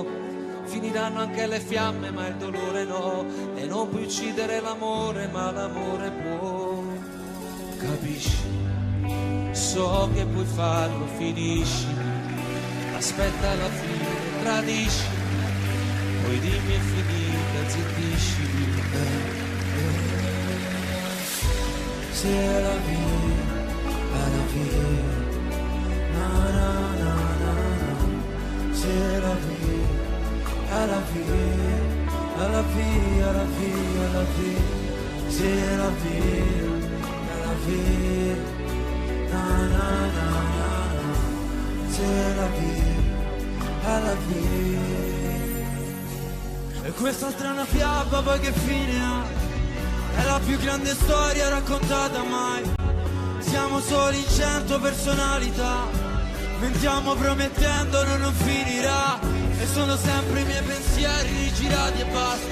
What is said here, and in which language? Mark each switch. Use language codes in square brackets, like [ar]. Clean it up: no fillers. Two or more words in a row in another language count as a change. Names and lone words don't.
[it] Finiranno anche le fiamme ma il dolore no, e non puoi uccidere l'amore ma l'amore può. Capisci? So che puoi farlo, finiscimi, aspetta la fine, tradiscimi, poi dimmi è finita, zittiscimi. [fr] C'est la vie, na na na na na. C'est la vie, la vie, la vie, la vie, la vie. C'est la vie, la vie. Na na na na na, c'est la vie, la vie. [it] E questa strana fiaba poi che fine ha? È la più grande storia raccontata mai. Siamo soli in 100 personalità, mentiamo promettendo non finirà. E sono sempre i miei pensieri rigirati e basta.